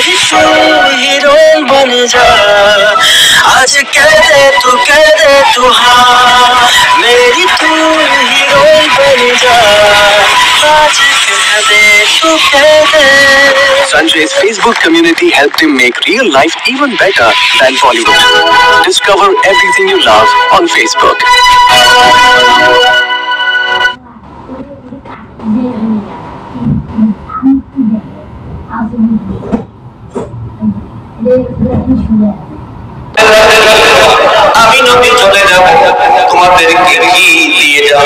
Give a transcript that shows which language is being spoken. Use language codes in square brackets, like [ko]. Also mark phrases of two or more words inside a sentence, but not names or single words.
[hi] तू हीरोइन बन जा, आज कह दे तू हाँ, मेरी तू हीरोइन बन जा, आज कह दे। [en] Sanjay's Facebook community helped him make real life even better than Bollywood. Discover everything you love on Facebook. [bn] আমি নবী চলে যাব, তোমাদেরকে কি দিয়ে যাব?